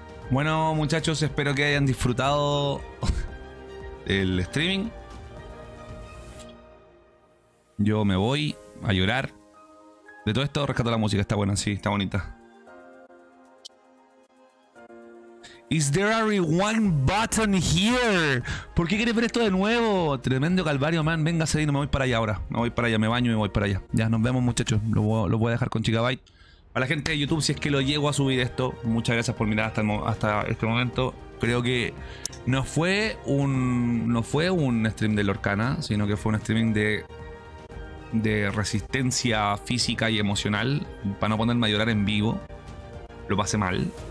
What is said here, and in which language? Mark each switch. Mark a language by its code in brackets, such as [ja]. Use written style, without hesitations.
[es] Bueno, muchachos, espero que hayan disfrutado el streaming. Yo me voy a llorar. De todo esto rescato la música, está buena, sí, está bonita. [en] Is there a rewind button here? [es] ¿Por qué quieres ver esto de nuevo? Tremendo calvario, man. Véngase ahí, no me voy para allá ahora. Me voy para allá, me baño y me voy para allá. Ya, nos vemos, muchachos. Lo voy a dejar con Gigabyte. A la gente de YouTube, si es que lo llego a subir esto, muchas gracias por mirar hasta este momento. Creo que no fue un stream de Lorcana, sino que fue un streaming de resistencia física y emocional para no ponerme a llorar en vivo. Lo pasé mal.